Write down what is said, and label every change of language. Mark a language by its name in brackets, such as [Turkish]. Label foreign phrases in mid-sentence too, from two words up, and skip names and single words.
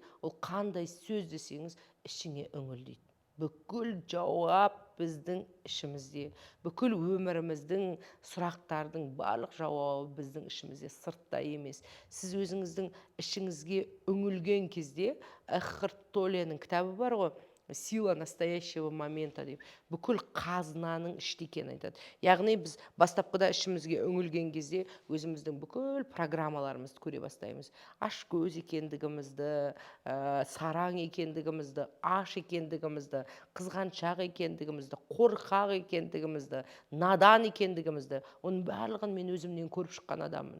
[Kazakh] Ол қандай сөз десеңіз, ішіңе үңіл дейді. Бүкіл жауап біздің ішімізде, бүкіл өміріміздің сұрақтардың барлық жауабы біздің ішімізде, сыртта емес. Сіз өзіңіздің ішіңізге үңілген кезде, Экхарт Толленің кітабы бар ғой, сила настоящего момента деп, бүкіл қазынаның іште екенін айтады. Яғни біз бастапқыда ішімізге үңілген кезде өзіміздің бүкіл программаларымызды көре бастаймыз. Аш көз екендігімізді, сараң екендігімізді, аш екендігімізді, қызғаншақ екендігімізді, қорқақ екендігімізді, надан екендігімізді, оның барлығын мен өзімнен көріп шыққан адаммын.